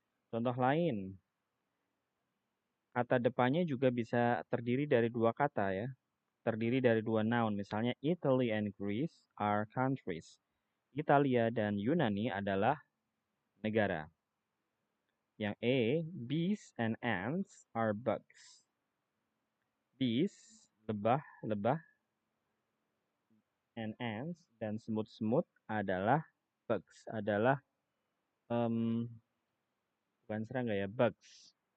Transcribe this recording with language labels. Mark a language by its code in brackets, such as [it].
[id] Contoh lain, kata depannya juga bisa terdiri dari dua kata ya. Terdiri dari dua noun, misalnya [en] Italy and Greece are countries. [id] Italia dan Yunani adalah negara. Yang A, [en] bees and ants are bugs. [id] Bees, lebah, and ants, dan semut-semut adalah bugs, adalah bukan serangga ya, bugs.